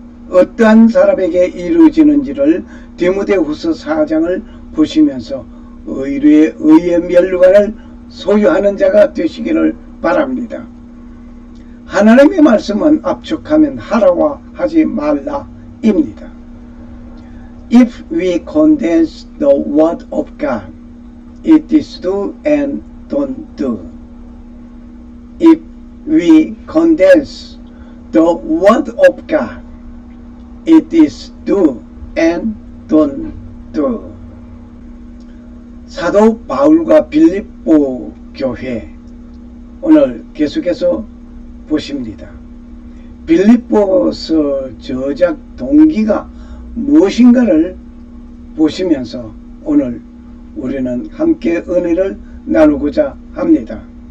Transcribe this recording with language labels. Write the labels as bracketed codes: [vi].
[ko] 어떠한 사람에게 이루어지는지를 디모데후서 4장을 보시면서 의의 멸류관을 소유하는 자가 되시기를 바랍니다. 하나님의 말씀은 압축하면 하라와 하지 말라 입니다. [en] If we condense the word of God, it is do and don't do. If we condense the word of God, it is do and don't do. [ko] 사도 바울과 빌립보 교회 오늘 계속해서 보십니다. 빌립보서 저작 동기가 무엇인가를 보시면서 오늘 우리는 함께 은혜를 나누고자 합니다.